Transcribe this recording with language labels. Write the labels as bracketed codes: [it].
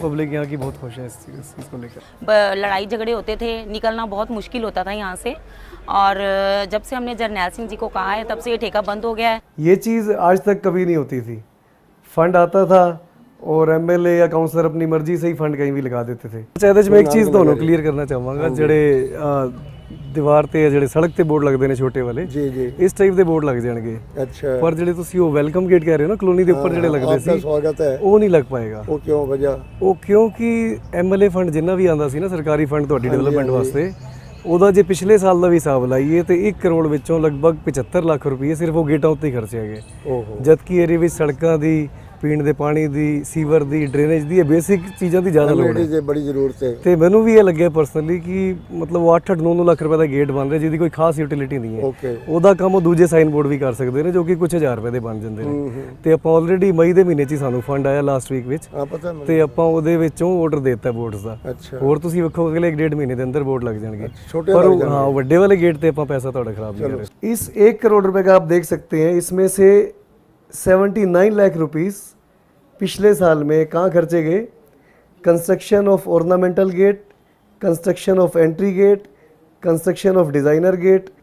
[hi] Public यहाँ की बहुत खुश है इस चीज़ को लेकर। लड़ाई झगड़े होते थे, निकलना बहुत मुश्किल होता था यहाँ से, और जब से हमने जरनैल सिंह जी को कहा है तब से ये ठेका बंद हो गया है। ये चीज़ आज तक कभी नहीं होती थी। फंड आता था और एमएलए या काउंसलर अपनी मर्जी से ही फंड कहीं भी लगा देते थे। [pa] अच्छा ਇਹਦੇ 'ਚ ਮੈਂ ਇੱਕ ਚੀਜ਼ ਤੁਹਾਨੂੰ ਕਲੀਅਰ ਕਰਨਾ ਚਾਹਾਂਗਾ, ਜਿਹੜੇ ਦੀਵਾਰ ਤੇ ਜਿਹੜੇ ਸੜਕ ਤੇ ਬੋਰਡ ਲੱਗਦੇ ਨੇ ਛੋਟੇ ਵਾਲੇ ਜੀ ਜੀ ਇਸ ਟਾਈਪ ਦੇ ਬੋਰਡ ਲੱਗ ਜਾਣਗੇ, ਅੱਛਾ ਪਰ ਜਿਹੜੇ ਤੁਸੀਂ ਉਹ ਵੈਲਕਮ ਗੇਟ ਕਹਿ ਰਹੇ ਹੋ ਨਾ ਕਲੋਨੀ ਦੇ ਉੱਪਰ ਜਿਹੜੇ ਲੱਗਦੇ [hi] आपका [pa] ਸੀ [hi] स्वागत है [pa] ਉਹ ਨਹੀਂ ਲੱਗ ਪਾਏਗਾ। [hi] वो क्यों वजह [pa] ਉਹ ਕਿਉਂਕਿ ਐਮਐਲਏ ਫੰਡ ਜਿੰਨਾ ਵੀ ਆਂਦਾ ਸੀ ਨਾ ਸਰਕਾਰੀ ਫੰਡ ਤੁਹਾਡੀ ਡਿਵੈਲਪਮੈਂਟ ਵਾਸਤੇ, ਉਹਦਾ ਜੇ ਪਿਛਲੇ ਸਾਲ ਦਾ ਵੀ ਹਿਸਾਬ ਲਾਈਏ ਤੇ 1 ਕਰੋੜ ਵਿੱਚੋਂ ਲਗਭਗ 75 ਲੱਖ ਰੁਪਏ ਸਿਰਫ ਉਹ ਗੇਟਾਂ ਉੱਤੇ ਹੀ ਖਰਚੇ ਹੈਗੇ, ਜਦਕਿ ਏਰੀਏ ਵਿੱਚ ਸੜਕਾਂ ਦੀ, ਪੀਣ ਦੇ ਪਾਣੀ ਦੀ, ਸੀਵਰ ਦੀ, ਡਰੇਨੇਜ ਦੀ, ਇਹ ਬੇਸਿਕ ਚੀਜ਼ਾਂ ਦੀ ਜ਼ਿਆਦਾ ਲੋੜ ਹੈ [hi] लेडीज बड़ी जरूरत है। [pa] ਤੇ ਮੈਨੂੰ ਵੀ ਇਹ ਲੱਗਿਆ ਪਰਸਨਲੀ ਕਿ ਮਤਲਬ ਉਹ 8-8 9-9 ਲੱਖ ਰੁਪਏ ਦਾ ਗੇਟ ਬਣ ਰਿਹਾ ਜਿਹਦੀ ਕੋਈ ਖਾਸ ਯੂਟਿਲਿਟੀ ਨਹੀਂ ਹੈ। [en] okay [pa] ਉਹਦਾ ਕੰਮ ਉਹ ਦੂਜੇ ਸਾਈਨ ਬੋਰਡ ਵੀ ਕਰ ਸਕਦੇ ਨੇ ਜੋ ਕਿ ਕੁਝ ਹਜ਼ਾਰ ਰੁਪਏ ਦੇ ਬਣ ਜਾਂਦੇ ਨੇ। ਤੇ ਆਪਾਂ ਆਲਰੇਡੀ ਮਈ ਦੇ ਮਹੀਨੇ 'ਚ ਹੀ ਸਾਨੂੰ ਫੰਡ ਆਇਆ ਲਾਸਟ ਵੀਕ ਵਿੱਚ, [hi] हाँ पता है [pa] ਤੇ ਆਪਾਂ ਉਹਦੇ ਵਿੱਚੋਂ ਆਰਡਰ ਦੇ ਦਿੱਤਾ ਬੋਰਡਸ ਦਾ। [hi] अच्छा [pa] ਹੋਰ ਤੁਸੀਂ ਵੇਖੋ ਅਗਲੇ 1.5 ਮਹੀਨੇ ਦੇ ਅੰਦਰ ਬੋਰਡ ਲੱਗ ਜਾਣਗੇ, [hi] छोटे पर लग हाँ ਵੱਡੇ वाले गेट पे अपना पैसा थोड़ा खराब नहीं कर रहे। इस 1 करोड़ रुपए का आप देख सकते हैं, इसमें से 79 लाख रुपीस पिछले साल में कहाँ खर्चे गए? [en] Construction of ornamental gate, construction of entry gate, construction of designer gate.